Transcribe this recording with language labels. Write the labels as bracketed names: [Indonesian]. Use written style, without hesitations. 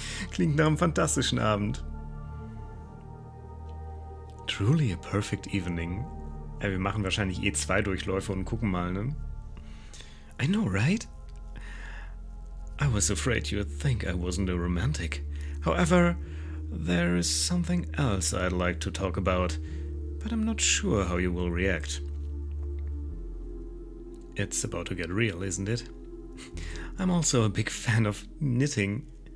[German] Klingt nach einem fantastischen Abend. [English] Truly a perfect evening. [German] Wir machen wahrscheinlich 2 Durchläufe und gucken mal, ne? [English] I know, right? I was afraid you'd think I wasn't a romantic. However, there is something else I'd like to talk about, but I'm not sure how you will react. It's about to get real, isn't it? I'm also a big fan of knitting.